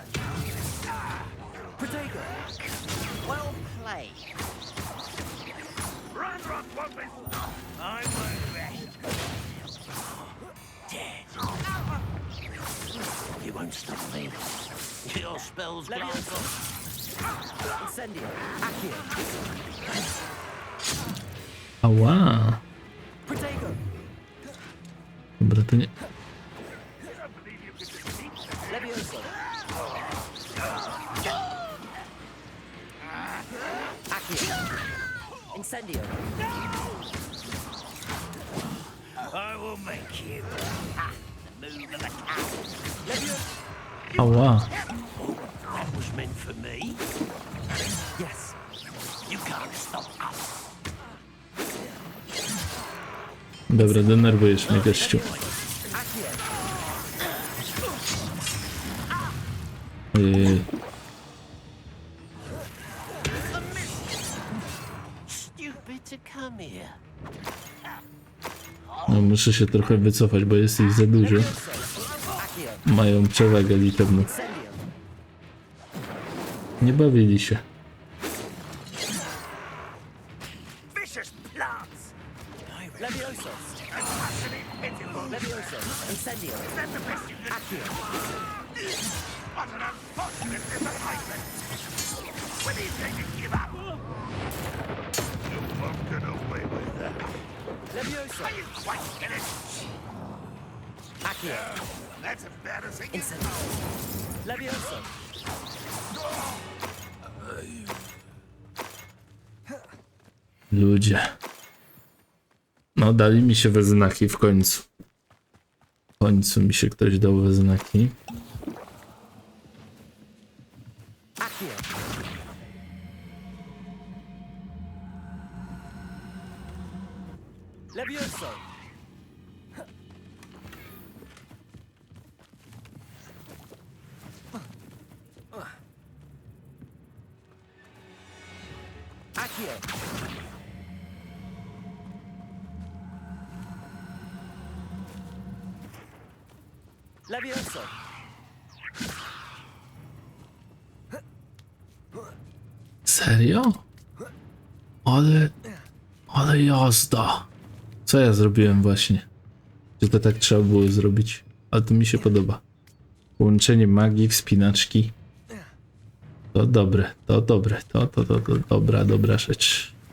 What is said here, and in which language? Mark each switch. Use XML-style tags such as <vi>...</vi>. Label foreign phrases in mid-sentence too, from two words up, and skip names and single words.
<pl>Protego.</pl> <en>Well played. Run, won't be. I won't rest. Dead. You won't stop me. Your spell's gone.</en> <pl>Incendio. Accio. Ała. Protego. Dobra, to nie... Levioso. Accio. Incendio.</pl> <en>I will make you. Ah, the move of the cat.</en> <pl>Levioso. Ała.</pl> <en>That was meant for me. Yes. You can't stop us.</en> <pl>Dobra, denerwujesz mnie, gościu. Ojej.</pl> <en>Stupid to come here.</en> <pl>No, muszę się trochę wycofać, bo jest ich za dużo. Mają przewagę liczebną. Nie bawili się.</pl> <en>Vicious plants.</en> <pl>Levioso. Levioso. Incendio. Accio.</pl> <en>What an unfortunate disappointment. When do you think you give up? You won't get away with that.</en> <pl>Levioso.</pl> <en>Are you quite finished?</en> <pl>Accio.</pl> <en>That's embarrassing.</en> <pl>Incendio. Levioso. Ludzie. No, dali mi się we znaki w końcu. W końcu mi się ktoś dał we znaki. Accio. Levioso. Accio. Levioso. Serio? Ale jazda. Co ja zrobiłem właśnie? Że to tak trzeba było zrobić. Ale to mi się podoba. Połączenie magii, wspinaczki. To dobre, to dobre, to dobra rzecz.</pl>